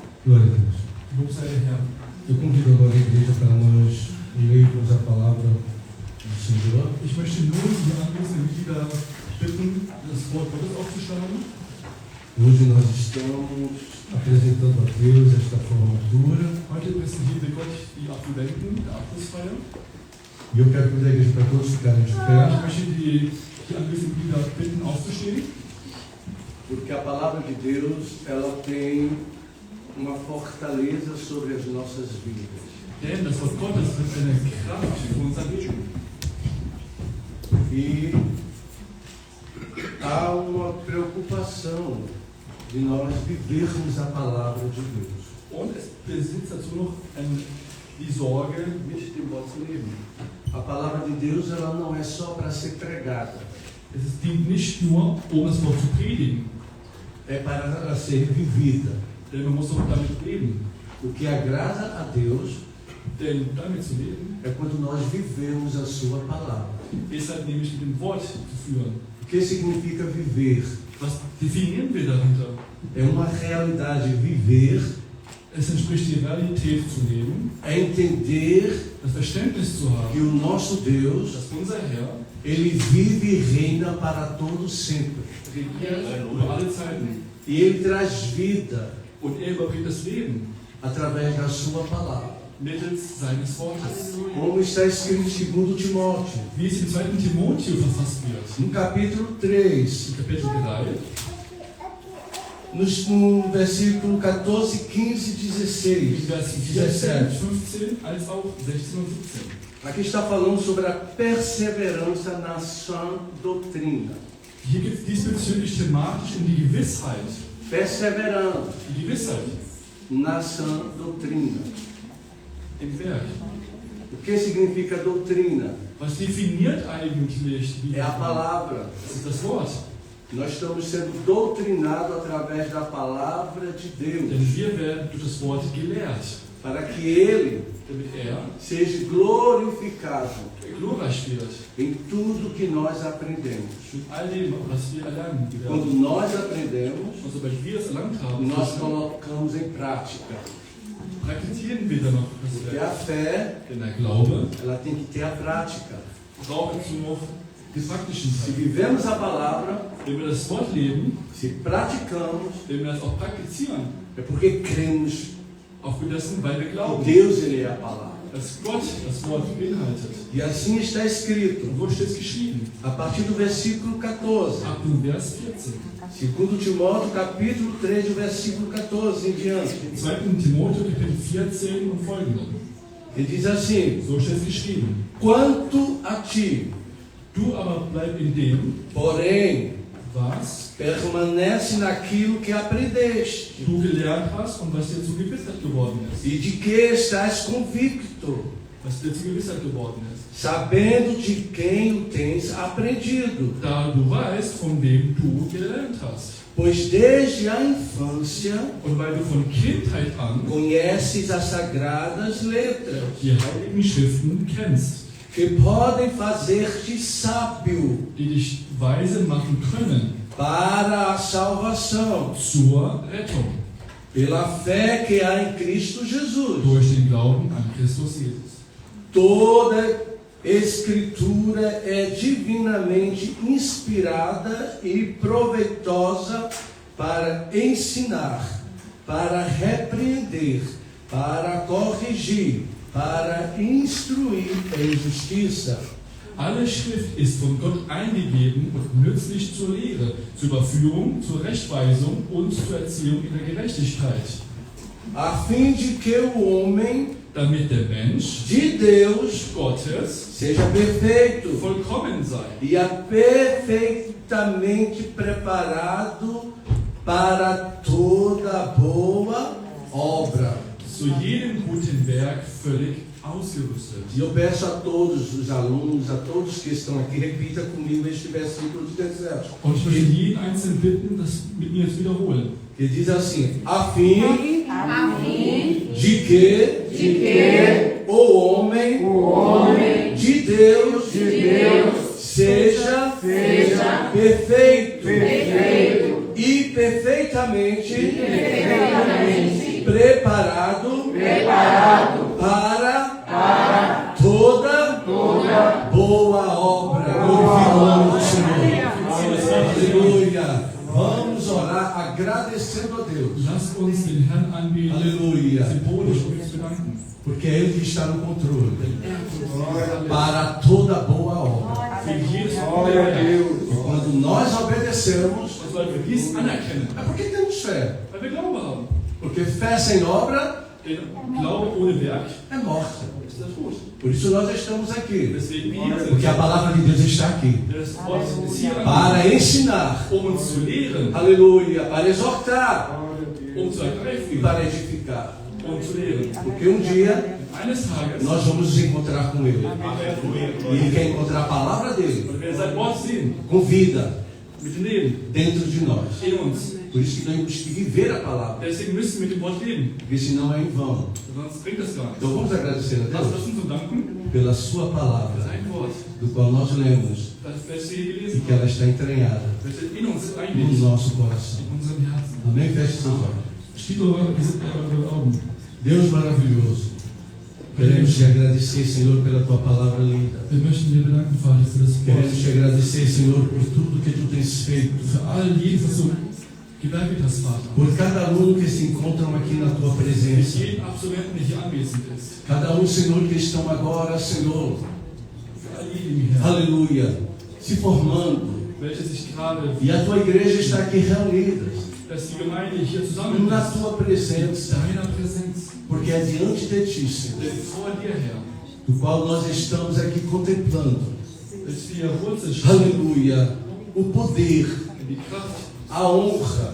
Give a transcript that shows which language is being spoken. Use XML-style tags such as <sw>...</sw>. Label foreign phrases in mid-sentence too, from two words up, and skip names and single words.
<pt>Glória a Deus.</pt> <de>Lob sei der Herr.</de> <pt>Eu convido agora a igreja para nós lermos a palavra do Senhor.</pt> <de>Ich möchte nun die anwesenden Mitglieder bitten, das Wort Gottes aufzuschlagen.</de> <pt>Hoje nós estamos apresentando a Deus esta formatura.</pt> <de>Heute präsentieren wir Gott die Absolventen der Abschlussfeier.</de> <pt>E eu quero pedir à igreja para todos ficarem de</pt> <de>Ich</de> <pt>pé.</pt> <de>möchte die anwesenden Mitglieder bitten, aufzustehen.</de> <pt>Porque a palavra de Deus, ela tem uma fortaleza sobre as nossas vidas.</pt> <de>Denn das Wort Gottes wird eine Kraft für unser Leben.</de> <pt>E há uma preocupação de nós vivermos a palavra de Deus.</pt> <de>Und es besitzt dazu noch die Sorge, mit dem Wort zu leben.</de> <pt>A palavra de Deus, ela não é só para ser pregada.</pt> <de>Es dient nicht nur, um das Wort zu predigen,</de> <pt>É para ser vivida.</pt> <de>denn man muss auch damit leben.</de> <pt>O que agrada a Deus</pt> <de>Denn damit zu leben,</de> <pt>é quando nós vivemos a sua palavra.</pt> <de>ist halt nämlich mit dem Wort zu führen.</de> <pt>O que significa viver?</pt> <de>Was definieren wir dahinter?</de> <pt>É uma realidade viver,</pt> <de>Es entspricht die Realität zu leben,</de> <pt>é entender</pt> <de>das Verständnis zu</de> <pt>que</pt> <de>haben,</de> <pt>o nosso Deus,</pt> <de>dass unser Herr</de> <pt>ele vive e reina para todo sempre.</pt> <de>regiert über alle Zeiten</de> <pt>E ele traz vida</pt> <de>und er überbringt das Leben</de> <pt>através da sua palavra.</pt> <de>mittels seines Wortes.</de> <pt>Como está escrito em 2 Timóteo,</pt> <de>Wie es im 2. Timotheus verfasst wird,</de> <pt>no capítulo 3,</pt> <de>in Kapitel 3,</de> <pt>no versículo 14, 15 e</pt> <de>in</de> <pt>16,</pt> <de>Vers 14,</de> <pt>17.</pt> <de>15 als auch 16 und 17.</de> <pt>Aqui está falando sobre a perseverança na sã doutrina.</pt> <de>Hier geht es diesbezüglich thematisch um die Gewissheit.</de> <pt>Perseverando</pt> <de>Die Gewissheit</de> <pt>na sã doutrina.</pt> <de>im Werk.</de> <pt>O que significa doutrina?</pt> <de>Was definiert eigentlich die</de> <pt>É a palavra.</pt> <de>Das ist das Wort.</de> <pt>Nós estamos sendo doutrinados através da palavra de Deus,</pt> <de>Denn wir werden durch das Wort gelehrt,</de> <pt>para que Ele</pt> <de>damit er</de> <pt>seja glorificado</pt> <de>glorreich wird</de> <pt>em tudo que nós aprendemos.</pt> <de>mit all dem, was wir erlernen werden.</de> <pt>Quando nós aprendemos,</pt> <de>Und sobald wir es erlangt haben,</de> <pt>nós colocamos em prática.</pt> <de>praktizieren wir dann noch das</de> <pt>Porque a</pt> <de>Werk.</de> <pt>fé,</pt> <de>Denn der Glaube</de> <pt>ela tem que ter a prática.</pt> <de>braucht dazu noch den praktischen</de> <pt>Se</pt> <de>Teil.</de> <pt>vivemos a palavra,</pt> <de>Wenn wir das Wort leben,</de> <pt>se praticamos,</pt> <de>wenn wir das auch praktizieren,</de> <pt>é porque cremos</pt> <de>aufgrund dessen, weil wir</de> <pt>que</pt> <de>glauben,</de> <pt>Deus ele é a palavra.</pt> <de>dass Gott das Wort beinhaltet.</de> <pt>E assim está escrito,</pt> <de>Und wo steht es geschrieben?</de> <pt>a partir do versículo 14.</pt> <de>Ab dem Vers 14.</de> <pt>2 Timóteo, capítulo 3, do versículo 14 em diante.</pt> <de>Im 2. Timotheus, Kapitel 14 und folgende.</de> <pt>Ele diz assim:</pt> <de>So steht es geschrieben.</de> <pt>quanto a ti,</pt> <de>Du aber bleib in dem,</de> <pt>porém,</pt> <de>was</de> <pt>permanece naquilo que aprendeste</pt> <de>du gelernt hast und was dir zur Gewissheit geworden ist.</de> <pt>e de que estás convicto,</pt> <de>Was dir zur Gewissheit geworden ist.</de> <pt>sabendo de quem o tens aprendido.</pt> <de>Da du weißt, von wem du gelernt hast.</de> <pt>Pois desde a infância</pt> <de>Und weil du von Kindheit an</de> <pt>conheces as sagradas letras,</pt> <de>die heiligen Schriften kennst,</de> <pt>que podem fazer-te sábio</pt> <de>die dich weise machen können</de> <pt>para a salvação,</pt> <de>zur Rettung</de> <pt>pela fé que há em Cristo Jesus.</pt> <de>durch den Glauben an Christus Jesus.</de> <pt>Toda Escritura é divinamente inspirada e proveitosa para ensinar, para repreender, para corrigir, para instruir em justiça.</pt> <de>Alle Schrift ist von Gott eingegeben und nützlich zur Lehre, zur Überführung, zur Rechtweisung und zur Erziehung in der Gerechtigkeit,</de> <pt>A fim de que o homem</pt> <de>damit der Mensch</de> <pt>de Deus</pt> <de>Gottes</de> <pt>seja perfeito</pt> <de>vollkommen sei</de> <pt>e perfeitamente preparado para toda boa obra.</pt> <de>zu jedem guten Werk völlig ausgerüstet.</de> <pt>E eu peço a todos os alunos, a todos que estão aqui, repita comigo este versículo de 17.</pt> <de>Und ich möchte jeden Einzelnen bitten, das mit mir zu wiederholen.</de> <pt>Que diz assim: a fim a fim de que o homem de Deus seja perfeito e perfeitamente preparado preparado para toda boa obra. Glorifica o nome do Senhor. Aleluia. Vamos orar agradecendo a Deus.</pt> <de>Lasst uns den Herrn anbeten,</de> <pt>Aleluia.</pt> <de>symbolisch und uns bedanken.</de> <pt>Porque é Ele que está no controle. Para toda boa obra.</pt> <de>Für jedes</de> <pt>Glória a Deus. E quando nós obedecemos,</pt> <de>Und weil wir dies anerkennen,</de> <pt>é porque temos fé.</pt> <de>weil wir Glaube haben.</de> <pt>Porque fé sem obra</pt> <de>Denn Glaube ohne Werk</de> <pt>é morta.</pt> <de>ist der Tod.</de> <pt>Por isso nós estamos aqui.</pt> <de>Deswegen wir hier</de> <pt>Porque a</pt> <de>sind.</de> <pt>palavra de Deus está aqui.</pt> <de>Das Wort ist hier</de> <pt>Para ensinar.</pt> <de>uns zu lehren,</de> <pt>Aleluia. Para exortar.</pt> <de>zu</de> <pt>E</pt> <de>ergreifen</de> <pt>para edificar.</pt> <de>zu lehren.</de> <pt>Porque um dia</pt> <de>Eines Tages</de> <pt>nós vamos nos encontrar com Ele. E Ele quer encontrar a palavra dele.</pt> <de>und wir sein Wort sehen,</de> <pt>Com vida.</pt> <de>mit dem Leben</de> <pt>Dentro de nós.</pt> <de>in uns.</de> <pt>Por isso que nós temos que viver a palavra.</pt> <de>Deswegen müssen wir mit dem Wort leben,</de> <pt>Porque senão é em vão.</pt> <de>sonst bringt das gar nichts.</de> <pt>Então vamos agradecer a</pt> <de>Lasst</de> <pt>Deus</pt> <de>uns uns danken</de> <pt>pela sua</pt> <de>für</de> <pt>palavra.</pt> <de>sein Wort,</de> <pt>Do qual nós lemos.</pt> <de>das wir hier</de> <pt>E</pt> <de>gelesen</de> <pt>que ela</pt> <de>haben,</de> <pt>está entranhada</pt> <de>welche in uns</de> <pt>no</pt> <de>einliegt,</de> <pt>nosso coração.</pt> <de>in unserem Herzen.</de> <pt>Amém? Feche seus olhos.</pt> <de>Schließt eure Augen.</de> <pt>Deus maravilhoso. Queremos te agradecer, Senhor, pela tua palavra linda.</pt> <de>Wir möchten dir bedanken, Vater, für das</de> <pt>Queremos te</pt> <de>Wort,</de> <pt>agradecer, Senhor, por tudo que tu tens feito.</pt> <de>für all jedes, was du gewerket hast, Vater.</de> <pt>Por cada aluno que se encontram aqui na tua</pt> <de>Für</de> <pt>presença.</pt> <de>jeden Absolventen, der hier anwesend ist.</de> <pt>Cada Senhor, que estão agora, Senhor,</pt> <de>Für all diejenigen, Herr,</de> <pt>aleluia, se formando.</pt> <de>welche sich gerade,</de> <pt>E a tua igreja está aqui reunida</pt> <de>dass die Gemeinde hier zusammen</de> <pt>na</pt> <de>ist,</de> <pt>tua</pt> <de>in</de> <pt>presença.</pt> <de>deiner Präsenz,</de> <pt>Porque é diante de ti, Senhor,</pt> <de>denn vor dir, Herr,</de> <pt>do qual nós estamos aqui contemplando.</pt> <de>dass wir Wurzel schaffen,</de> <pt>Aleluia, o poder,</pt> <de>in die Kraft,</de> <pt>a honra,</pt>